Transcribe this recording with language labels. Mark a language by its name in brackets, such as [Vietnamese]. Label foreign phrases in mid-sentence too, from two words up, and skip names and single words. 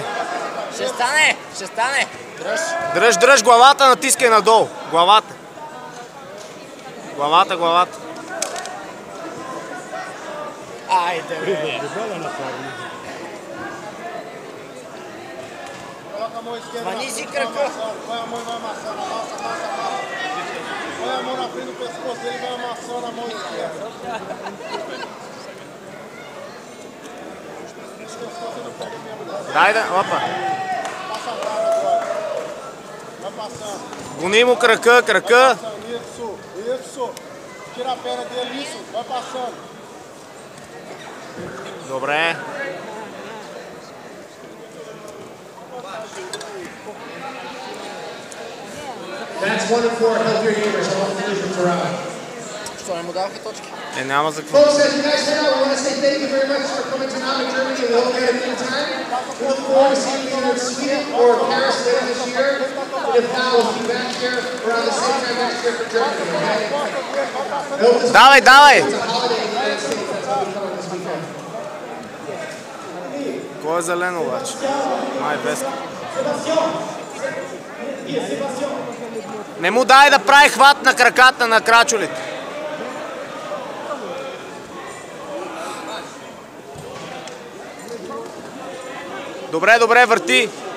[Bulgarian] Ще стане! Ще стане! Дръж! Дръж, дръж главата, натискай надолу. Главата. Главата, главата. Айде, бе! Мани си кръка! [Portuguese] Põe a mão e vai amassando, amassa, amassa, amassa. Põe a mão na frente do pescoço dele e vai amassando a mão esquerda. Esse pescoço não pega mesmo, não. [Bulgarian] Дай да, опа. [Portuguese] Passa a barra agora. Vai passando. [Bulgarian] Гони му кръка, кръка. [Portuguese] Isso, isso. Tira a perna dele, isso. Vai passando. [Bulgarian] Добре. [English] That's 1-4. Help your neighbors. I want to lose for round. [Bulgarian] Що не му даваха точки? Няма за какво. [English] Folks, as you guys head out, we want to say thank you very much for coming to Namen, Germany. We hope you had a good time. We look forward to seeing you in Sweden or Paris later this year. And if not, we'll be back here around the same time next year for Germany. Okay? [Bulgarian] Давай, давай! [English] It's a holiday in the United States. That's why we come this weekend. [Bulgarian] Кой е зелено обаче? Веска. Не му дай да прави хват на краката на крачулите. Добре, добре, върти.